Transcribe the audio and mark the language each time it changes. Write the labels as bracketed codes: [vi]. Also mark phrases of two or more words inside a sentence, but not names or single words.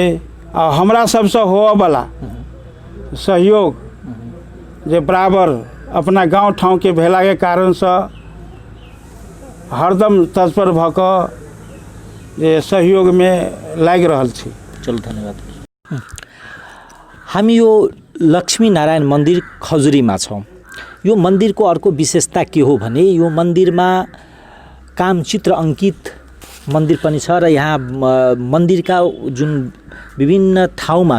[mai] हमरा सबसँ होअ वाला सहयोग जे बराबर अपना गांव ठाव के भेला के कारण से हरदम तत्पर भऽ कऽ जे सहयोग में लागि रहल छी। चलू धन्यवाद। [ne] हामी यो लक्ष्मी नारायण मंदिर खजुरीमा छौँ। यो मन्दिरको अर्को विशेषता के हो भने यो मन्दिरमा कामचित्र अंकित मन्दिर पनि छ र यहाँ मन्दिरका जुन विभिन्न ठाउँमा